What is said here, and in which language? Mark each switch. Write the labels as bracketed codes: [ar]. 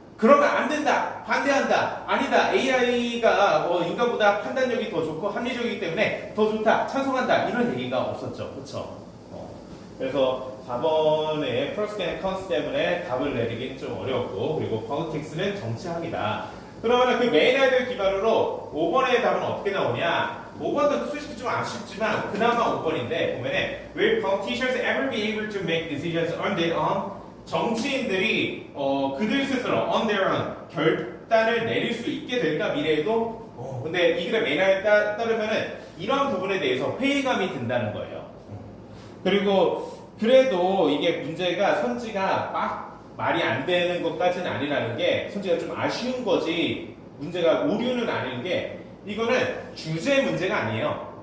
[ko] 그러면 안 된다, 반대한다, 아니다, AI가 인간보다 판단력이 더 좋고 합리적이기 때문에 더 좋다, 찬성한다 이런 얘기가 없었죠, 그렇죠? 그래서 4번의 프로스 앤 컨스 때문에 답을 내리긴 좀 어려웠고 그리고 politics는 정치학이다. 그러면 그 메인 아이디어 기반으로 5번의 답은 어떻게 나오냐? 5번도 솔직히 좀 아쉽지만 그나마 5번인데 보면은 [en] Will politicians ever be able to make decisions on their own? [ko] 정치인들이 그들 스스로 [en] on their own [ko] 결단을 내릴 수 있게 될까 미래에도? 근데 이 글의 메인 아이디어에 따르면은 이런 부분에 대해서 회의감이 든다는 거예요. 그리고 그래도 이게 문제가 선지가 막 말이 안 되는 것까지는 아니라는 게 선지가 좀 아쉬운 거지 문제가 오류는 아닌 게 이거는 주제 문제가 아니에요.